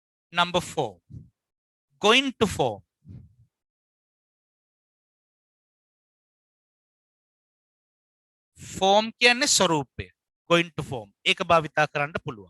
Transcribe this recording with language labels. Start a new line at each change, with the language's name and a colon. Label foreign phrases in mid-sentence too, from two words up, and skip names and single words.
English: Number 4. Going to form. Form
Sinhala: කියන්නේ ස්වරූපය.
English: Going to form.
Sinhala: ඒක භාවිතා කරන්න පුළුවන්.